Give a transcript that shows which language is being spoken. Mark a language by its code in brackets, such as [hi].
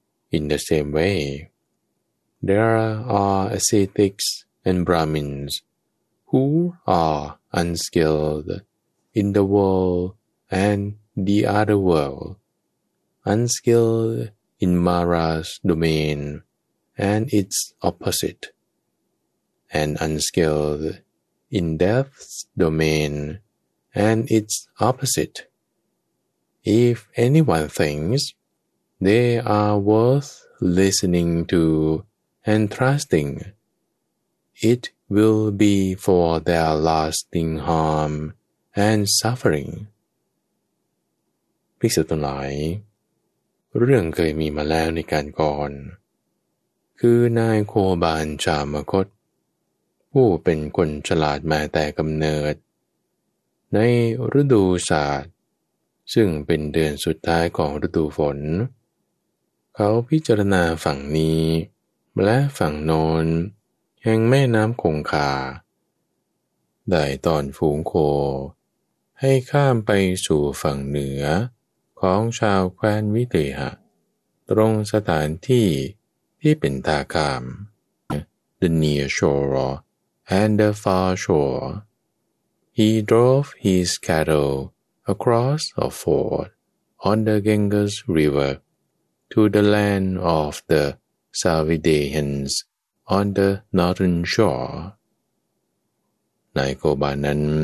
[en] In the same way, there are ascetics and Brahmins who are unskilled in the world and the other world, unskilled in Mara's domain and its opposite, and unskilled in death's domain and its opposite. If anyone thinks they are worth listening to and trusting, it will be for their lasting harm and suffering. [th] ภิกษุทั้งหลายเรื่องเคยมีมาแล้วในการก่อนคือนายโคบาลชามคตผู้เป็นคนฉลาดมาแต่กำเนิดในฤดูสาดซึ่งเป็นเดือนสุดท้ายของฤดูฝนเขาพิจารณาฝั่งนี้และฝั่งโน้นแห่งแม่น้ำคงคา ได้ตอนฝูงโคให้ข้ามไปสู่ฝั่งเหนือของชาวแคว้นวิเทหะตรงสถานที่ที่เป็นท่าข้าม [en] The near shore and the far shore. He drove his cattle across a ford on the Ganges RiverTo the land of the Suvedeans on the northern shore. [th] นายโคบาลนั้น